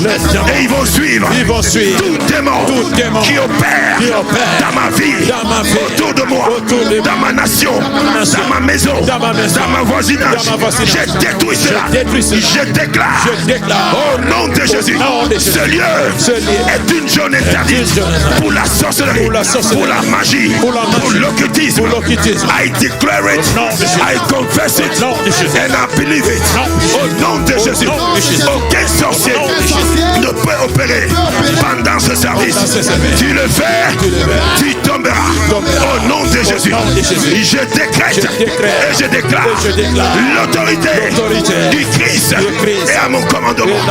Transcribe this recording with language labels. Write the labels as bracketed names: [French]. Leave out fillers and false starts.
[French] Et ils vont suivre tout démon qui opère dans ma vie, autour de moi, dans ma nation, dans ma maison, dans ma voisinage. Je détruis cela. Je déclare au nom de Jésus, ce lieu est une zone interdite pour la sorcellerie, pour la magie, pour l'occultisme. [English] I declare it, I confess it, and I believe it. [French] Au nom de Jésus, aucun sorcier ne peut opérer pendant ce service. Tu le fais, tu tomberas. Au nom de Jésus, je décrète et je déclare l'autorité du Christ est à mon commandement.